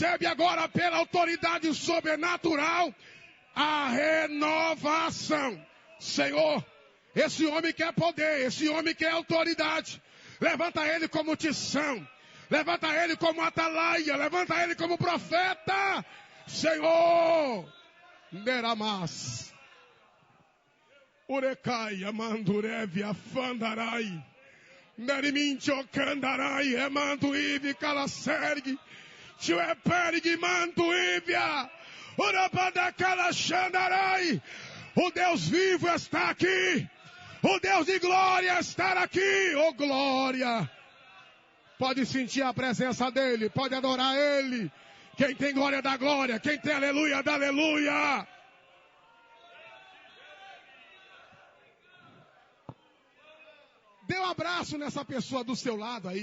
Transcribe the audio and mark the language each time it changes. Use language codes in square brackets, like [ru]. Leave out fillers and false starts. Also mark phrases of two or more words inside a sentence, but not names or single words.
[pt] Recebe agora pela autoridade sobrenatural a renovação. Senhor, esse homem quer poder, esse homem quer autoridade. Levanta ele como Tição, levanta ele como atalaia, levanta ele como profeta. Senhor, Neramas, Urecai, Amandurevi, Afandarai, Nerimincho, Candarai, Emanduivi, Calacergue, Tchuepergue, Manduívia, Urabadacala, Xandarai. O Deus vivo está aqui. O Deus de glória está aqui. Oh, glória. Pode sentir a presença dele. Pode adorar ele. Quem tem glória dá glória. Quem tem aleluia dá aleluia. Dê um abraço nessa pessoa do seu lado aí.